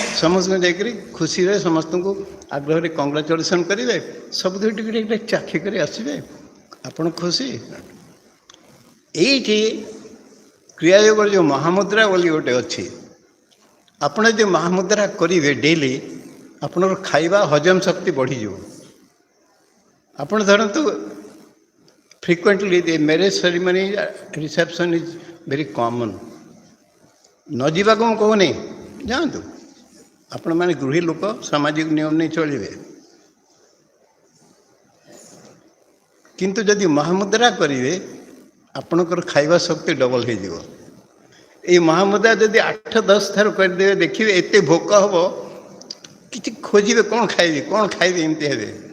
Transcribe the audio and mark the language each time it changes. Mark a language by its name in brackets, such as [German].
[Odia] ସମସ୍ତଙ୍କୁ ଯାଇକରି ଖୁସିରେ ସମସ୍ତଙ୍କୁ ଆଗ୍ରହରେ କଂଗ୍ରାଚୁଲେସନ୍ କରିବେ, ସବୁଥିରେ ଟିକେ ଟିକେ ଚାଖିକରି ଆସିବେ, ଆପଣ ଖୁସି। ଏଇଠି କ୍ରିୟାଯୋଗର ଯେଉଁ ମହାମୁଦ୍ରା ବୋଲି ଗୋଟେ ଅଛି, ଆପଣ ଯଦି ମହାମୁଦ୍ରା କରିବେ ଡେଲି, ଆପଣଙ୍କର ଖାଇବା ହଜମ ଶକ୍ତି ବଢ଼ିଯିବ। ଆପଣ ଧରନ୍ତୁ [English] frequently the marriage ceremony reception is very common. [Odia] ନ ଯିବାକୁ ମୁଁ କହୁନି, ଯାଆନ୍ତୁ। ଆପଣମାନେ ଗୃହୀ ଲୋକ, ସାମାଜିକ ନିୟମ ନେଇ ଚଳିବେ। କିନ୍ତୁ ଯଦି ମହାମୁଦ୍ରା କରିବେ, ଆପଣଙ୍କର ଖାଇବା ଶକ୍ତି ଡବଲ ହେଇଯିବ। ଏଇ ମହାମୁଦ୍ରା ଯଦି 8-10 ଥର କରିଦେବେ, ଦେଖିବେ ଏତେ ଭୋକ ହେବ, କିଛି ଖୋଜିବେ କ'ଣ ଖାଇବେ ଏମିତି ହେବେ।